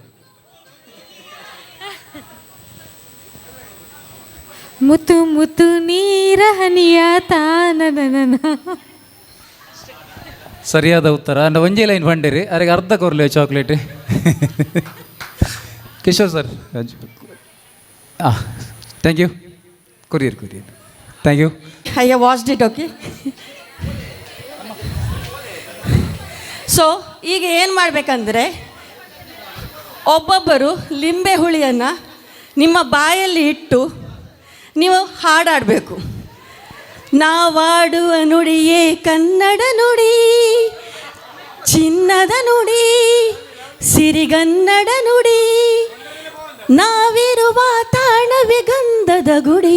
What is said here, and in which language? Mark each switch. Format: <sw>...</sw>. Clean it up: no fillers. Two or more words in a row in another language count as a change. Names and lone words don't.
<kn>ಮುತ್ತು ಮುತ್ತು ನೀರ ಹನಿಯ ತಾನನ. ಸರಿಯಾದ ಉತ್ತರ.</kn> <tcy>ಅಂಡ್ ಒಂಜಿ ಲೈನ್ ಬಂಡಿರಿ ಅವ್ರಿಗೆ ಅರ್ಧ ಕೊರ್ಲಿ ಚಾಕ್ಲೇಟ್.</tcy> <en>Kishore sir thank you. Courier thank you. I have watched it, okay?</en> <kn>ಸೊ ಈಗ ಏನು ಮಾಡಬೇಕಂದ್ರೆ ಒಬ್ಬೊಬ್ಬರು ಲಿಂಬೆ ಹುಳಿಯನ್ನು ನಿಮ್ಮ ಬಾಯಲ್ಲಿ ಇಟ್ಟು ನೀವು ಹಾಡಾಡಬೇಕು. ನಾವಾಡುವ ನುಡಿಯೇ ಕನ್ನಡ ನುಡಿ, ಚಿನ್ನದ ನುಡಿ, ಸಿರಿಗನ್ನಡ ನುಡಿ, ನಾವಿರುವ ತಾಣವೇ ಗಂಧದ ಗುಡಿ.</kn>